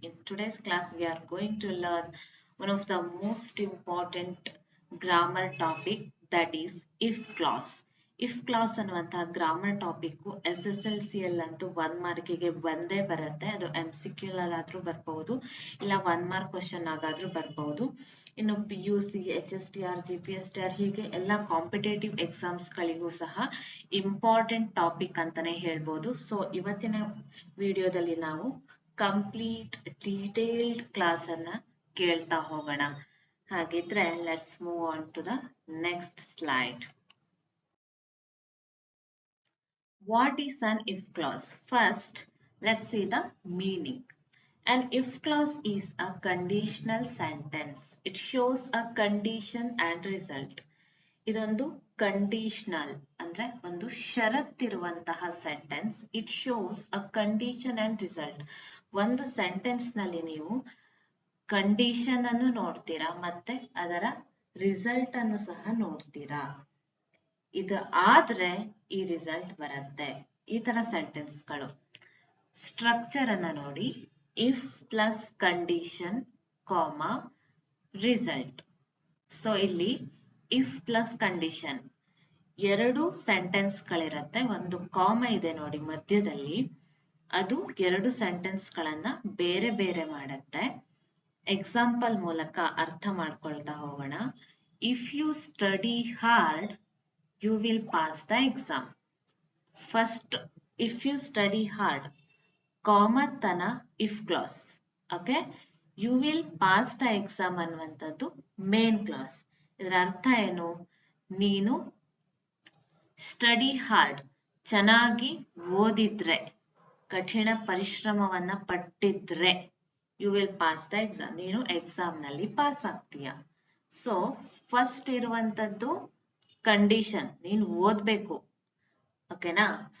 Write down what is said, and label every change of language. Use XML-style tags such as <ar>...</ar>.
<en>In today's class, we are going to learn one of the most important grammar topic, that is if clause.</en> <kn>If clause ಅನ್ನುವಂತಹ grammar topic SSLC ಅಂತೂ 1 ಮಾರ್ಕಿಗೆ ಬಂದೇ ಬರುತ್ತೆ. ಅದು MCQ ಆದ್ರೂ ಬರ್ಬಹುದು, ಇಲ್ಲ 1 mark question ಆಗಾದ್ರೂ ಬರ್ಬಹುದು. ಇನ್ನು PUC, HSTR, GPSTR ಹೀಗೆ ಎಲ್ಲ ಕಾಂಪಿಟೇಟಿವ್ ಎಕ್ಸಾಮ್ಸ್ ಗಳಿಗೂ ಸಹ ಇಂಪಾರ್ಟೆಂಟ್ ಟಾಪಿಕ್ ಅಂತಾನೆ ಹೇಳ್ಬೋದು. ಸೊ ಇವತ್ತಿನ ವಿಡಿಯೋದಲ್ಲಿ ನಾವು ಕಂಪ್ಲೀಟ್ ಡೀಟೇಲ್ಡ್ ಕ್ಲಾಸ್ ಅನ್ನ ಕೇಳ್ತಾ ಹೋಗೋಣ.</kn> <en>ಹಾಗಿದ್ರೆ let's move on to the next slide. What is an if clause? First, let's see the meaning. An if clause is a conditional sentence. It shows a condition and result.</en> <kn>ಇದೊಂದು conditional ಅಂದ್ರೆ ಒಂದು ಷರತ್ತಿರುವಂತಹ sentence.</kn> <en>It shows a condition and result.</en> <kn>ಒಂದು sentence ನಲ್ಲಿ ನೀವು condition ಅನ್ನು ನೋಡ್ತೀರಾ ಮತ್ತೆ ಅದರ ರಿಸಲ್ಟ್ ಅನ್ನು ಸಹ ನೋಡ್ತೀರಾ. ಇದು ಆದ್ರೆ ಈ ರಿಸಲ್ಟ್ ಬರುತ್ತೆ. ಈ ತರ ಸೆಂಟೆನ್ಸ್ ಗಳು. ಸ್ಟ್ರಕ್ಚರ್ ಅನ್ನ ನೋಡಿ. If plus condition comma result. So ಇಲ್ಲಿ ಇಫ್ ಪ್ಲಸ್ ಕಂಡೀಷನ್ ಎರಡು ಸೆಂಟೆನ್ಸ್ ಗಳಿರುತ್ತೆ. ಒಂದು ಕಾಮ ಇದೆ ನೋಡಿ ಮಧ್ಯದಲ್ಲಿ. ಅದು ಎರಡು ಸೆಂಟೆನ್ಸ್ ಗಳನ್ನ ಬೇರೆ ಬೇರೆ ಮಾಡುತ್ತೆ. ಎಕ್ಸಾಂಪಲ್ ಮೂಲಕ ಅರ್ಥ ಮಾಡ್ಕೊಳ್ತಾ ಹೋಗೋಣ.</kn> <en>If you study hard you will pass the exam. First, if you study hard, comma tana if clause. Okay? You will pass the exam</en> <kn>ಅನ್ನುವಂಥದ್ದು ಮೇನ್ ಕ್ಲಾಸ್. ಇದರ ಅರ್ಥ ಏನು? ನೀನು ಸ್ಟಡಿ ಹಾರ್ಡ್ ಚೆನ್ನಾಗಿ ಓದಿದ್ರೆ, ಕಠಿಣ ಪರಿಶ್ರಮವನ್ನ ಪಟ್ಟಿದ್ರೆ,</kn> <en>you will pass the exam,</en> <kn>ನೀನು exam ನಲ್ಲಿ ಪಾಸ್ ಆಗ್ತೀಯ. ಸೊ ಫಸ್ಟ್ ಇರುವಂತದ್ದು ಕಂಡೀಷನ್, ನೀನು ಓದ್ಬೇಕು. ಓಕೆನಾ?</kn>